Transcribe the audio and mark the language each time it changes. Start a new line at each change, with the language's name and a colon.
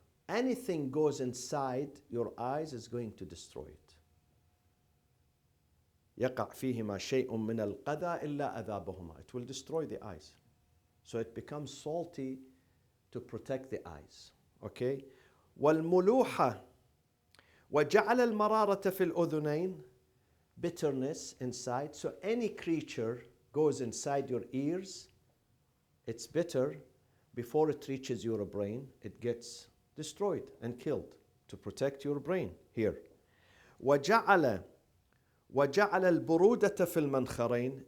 English: Anything goes inside your eyes is going to destroy it.
Arabic: يقع فيهما شيء من القذى إلا أذابهما.
English: It will destroy the eyes. So it becomes salty to protect the eyes. Okay?
Arabic: والملوحة وجعل المرارة في الأذنين.
English: Bitterness inside. So any creature goes inside your ears, it's bitter. Before it reaches your brain, it gets destroyed and killed to protect your brain here.
Arabic: وجعل البرودة في المنخرين.